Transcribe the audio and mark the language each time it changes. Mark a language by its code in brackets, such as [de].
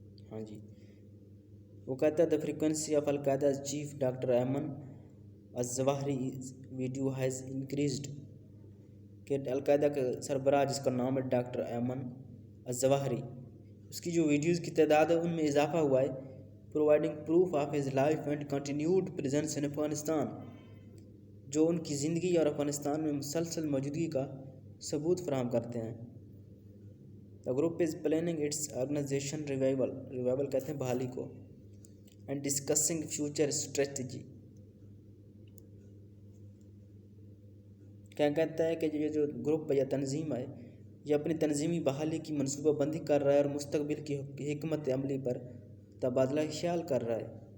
[ur] ہاں جی، وہ کہتا ہے [en] the frequency of al Qaeda chief doctor Ayman al Zawahiri video has increased, [ur] کہ القاعدہ کا سربراہ جس کا نام ہے ڈاکٹر ایمن الظواہری، اس کی جو ویڈیوز کی تعداد ہے ان میں اضافہ ہوا ہے. [en] providing proof of his life and continued presence in Afghanistan, [ur] جو ان کی زندگی اور افغانستان میں مسلسل موجودگی کا ثبوت فراہم کرتے ہیں. [en] the group is planning its organisation revival [ur] کہتے ہیں بحالی کو، [en] And discussing future strategy. [ur] کیا کہتا ہے کہ یہ جو گروپ یا تنظیم ہے یہ اپنی تنظیمی بحالی کی منصوبہ بندی کر رہا ہے اور مستقبل کی حکمت عملی پر تبادلہ خیال کر رہا ہے.